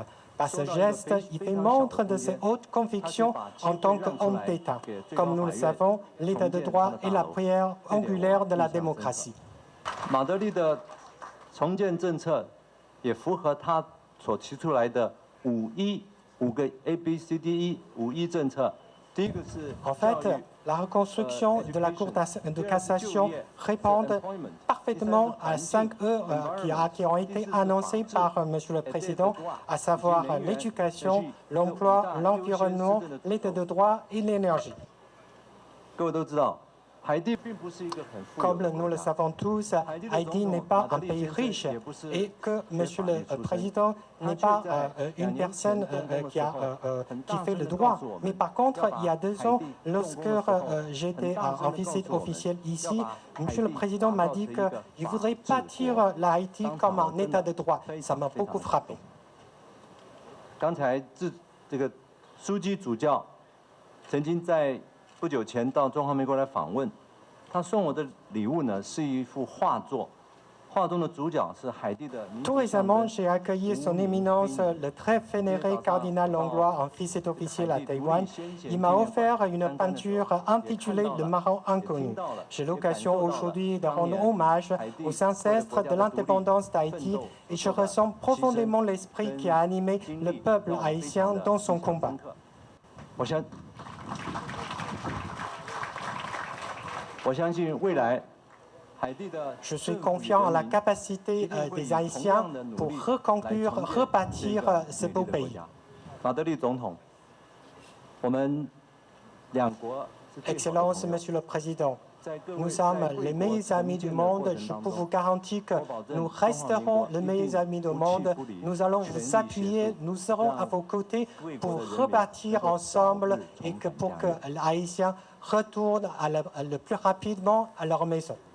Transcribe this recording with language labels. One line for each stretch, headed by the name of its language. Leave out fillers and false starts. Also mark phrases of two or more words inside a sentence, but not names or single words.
French: Par ce geste, il fait montre de ses hautes convictions en tant qu'homme d'État. Comme nous le savons, l'État de droit est la pierre angulaire de la démocratie.
Chinese: 马德里的重建政策 也符合他所提出来的5个 ABCDE 5E 政策。第一个是
French: En fait, la reconstruction de la Cour de cassation répond parfaitement à 5 E qui ont été annoncés par M. le Président, à savoir l'éducation, l'emploi, l'environnement, l'état de droit et l'énergie.
Chinese: 各位都知道。
French: Comme nous le savons tous, Haïti n'est pas un pays riche et que M. le Président n'est pas une personne qui fait le droit. Mais par contre, il y a 2 ans, lorsque j'étais en visite officielle ici, M. le Président m'a dit qu'il voudrait bâtir l'Haïti comme un état de droit. Ça m'a beaucoup frappé.
Chinese: 刚才这个书记主教曾经在 不久前到中华民国来访问，他送我的礼物呢是一幅画作，画中的主角是海地的。
French: Tout récemment, j'ai accueilli son éminence, le très vénéré cardinal Langlois, en visite officielle à Taïwan. Il m'a offert une peinture intitulée Le Marin inconnu. J'ai l'occasion aujourd'hui de rendre hommage aux ancêtres de l'indépendance d'Haïti et je ressens profondément l'esprit qui a animé le peuple haïtien dans son combat. Je suis confiant en la capacité des Haïtiens pour reconquérir, rebâtir ce beau pays.
Chinese: 马德里总统，我们两国
French: Excellences, Monsieur le Président, nous sommes les meilleurs amis du monde. Je peux vous garantir que nous resterons les meilleurs amis du monde. Nous allons vous appuyer, nous serons à vos côtés pour rebâtir ensemble et pour que les Haïtiens retournent le plus rapidement à leur maison.